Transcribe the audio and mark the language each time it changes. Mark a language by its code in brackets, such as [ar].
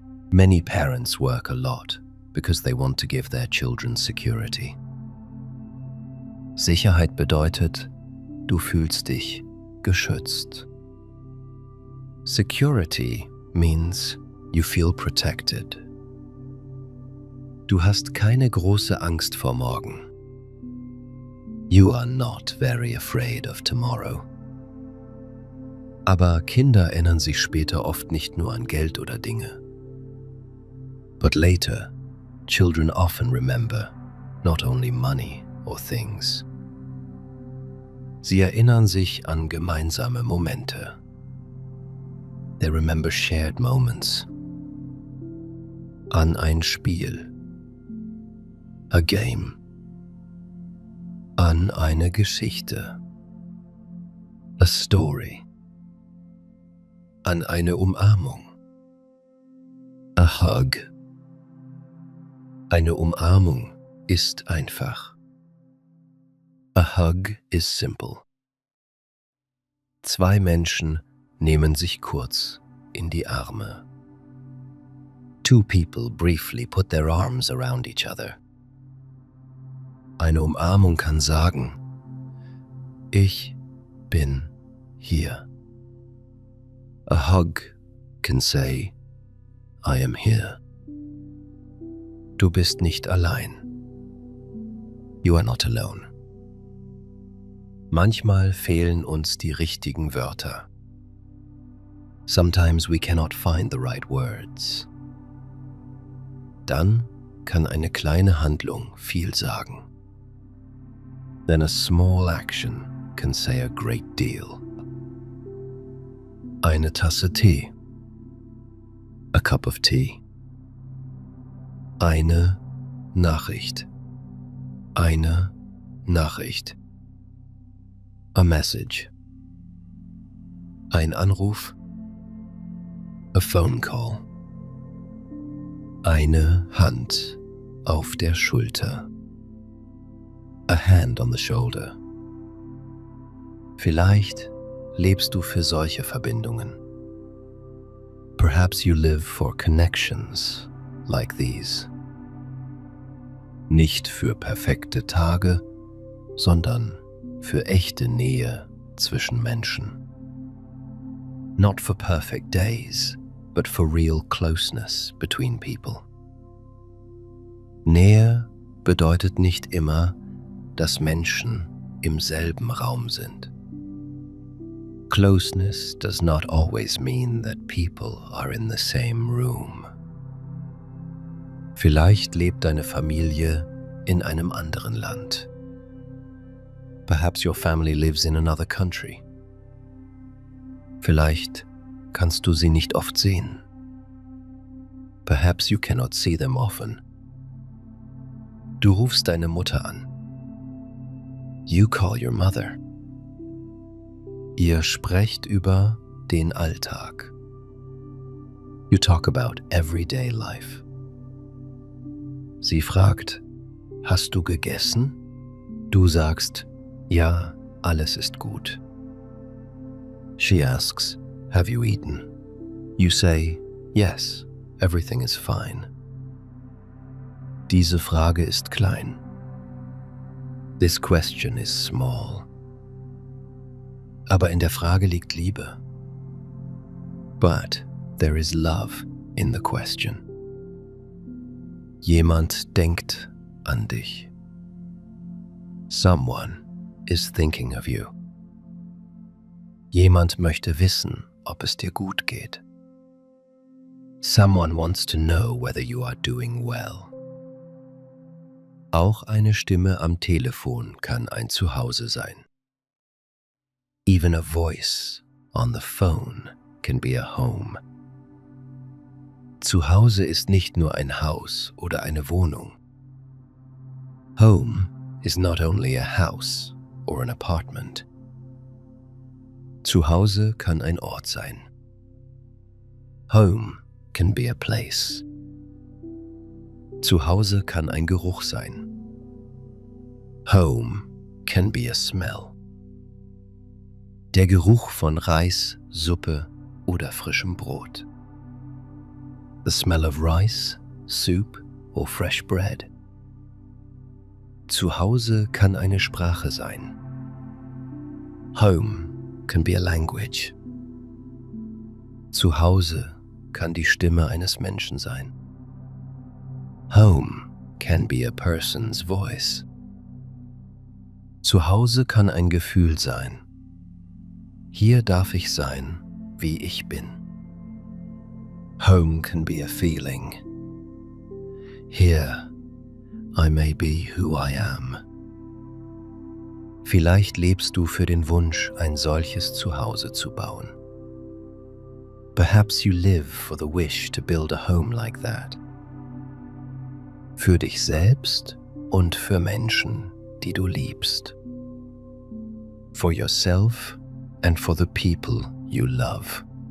[en] Many parents work a lot because they want to give their children security. [de] Sicherheit bedeutet, du fühlst dich geschützt. [en] Security means you feel protected [de] Du hast keine große Angst vor morgen. [en] You are not very afraid of tomorrow. [de] Aber Kinder erinnern sich später oft nicht nur an Geld oder Dinge. [en] But later, children often remember not only money or things. [de] Sie erinnern sich an gemeinsame Momente. [en] They remember shared moments. [de] An ein Spiel. [en] A game. [de] An eine Geschichte. [en] A story. [de] An eine Umarmung. [en] A hug. [de] Eine Umarmung ist einfach. [en] A hug is simple. [de] Zwei Menschen nehmen sich kurz in die Arme. [en] Two people briefly put their arms around each other. [de] Eine Umarmung kann sagen, ich bin hier. [en] A hug can say, I am here. [de] Du bist nicht allein. [en] You are not alone. [de] Manchmal fehlen uns die richtigen Wörter. [en] Sometimes we cannot find the right words. [de] Dann kann eine kleine Handlung viel sagen. [en] Then a small action can say a great deal. [de] Eine Tasse Tee. [en] A cup of tea. [de] Eine Nachricht. Eine Nachricht. [en] A message. [de] Ein Anruf. [en] A phone call. [de] Eine Hand auf der Schulter. [en] A hand on the shoulder. [de] Vielleicht lebst du für solche Verbindungen. [en] Perhaps you live for connections like these. [de] Nicht für perfekte Tage, sondern für echte Nähe zwischen Menschen. [en] Not for perfect days, but for real closeness between people. [de] Nähe bedeutet nicht immer, dass Menschen im selben Raum sind. [en] Closeness does not always mean that people are in the same room. [de] Vielleicht lebt deine Familie in einem anderen Land. [en] Perhaps your family lives in another country. [de] Vielleicht kannst du sie nicht oft sehen. [en] Perhaps you cannot see them often. [de] Du rufst deine Mutter an. [en] You call your mother. [de] Ihr sprecht über den Alltag. [en] You talk about everyday life. [de] Sie fragt, hast du gegessen? Du sagst, ja, alles ist gut. [en] She asks, have you eaten? You say, yes, everything is fine. [de] Diese Frage ist klein. [en] This question is small. [de] Aber in der Frage liegt Liebe. [en] But there is love in the question. [de] Jemand denkt an dich. [en] Someone is thinking of you. [de] Jemand möchte wissen, ob es dir gut geht. [en] Someone wants to know whether you are doing well. [de] Auch eine Stimme am Telefon kann ein Zuhause sein. [en] Even a voice on the phone can be a home. [de] Zuhause ist nicht nur ein Haus oder eine Wohnung. [en] Home is not only a house or an apartment. [de] Zuhause kann ein Ort sein. [en] Home can be a place. [de] Zuhause kann ein Geruch sein. [en] Home can be a smell. [de] Der Geruch von Reis, Suppe oder frischem Brot. [en] The smell of rice, soup or fresh bread. [de] Zuhause kann eine Sprache sein. [en] Home can be a language. [de] Zuhause kann die Stimme eines Menschen sein. [en] Home can be a person's voice. [de] Zuhause kann ein Gefühl sein. Hier darf ich sein, wie ich bin. [en] Home can be a feeling. Here, I may be who I am. [de] Vielleicht lebst du für den Wunsch, ein solches Zuhause zu bauen. [en] Perhaps you live for the wish to build a home like that. [de] Für dich selbst und für Menschen, die du liebst. [en] For yourself and for the people you love.